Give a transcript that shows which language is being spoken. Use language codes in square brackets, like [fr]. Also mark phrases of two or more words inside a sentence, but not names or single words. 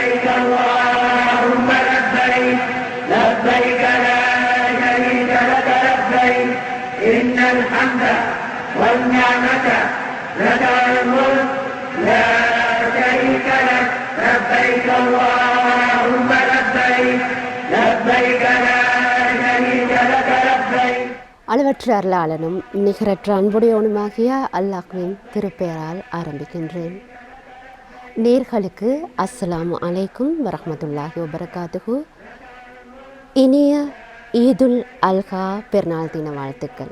[ar] اللهم لبيك لبيك لا شريك لك لبيك إن الحمد والنعمة لك الملك لا شريك لك لبيك اللهم لبيك لبيك لا شريك لك لبيك. [ta] அளவற்ற அருளாளனும் நிகரற்ற அன்புடையவனுமாகிய அல்லாஹ்வின் திருப்பெயரால் ஆரம்பிக்கின்றேன். [ar] நேர்களுக்கு السلام عليكم ورحمة الله وبركاته. [ta] இனிய ஈதுல் அல்ஹா பெருநாள் தின வாழ்த்துக்கள்.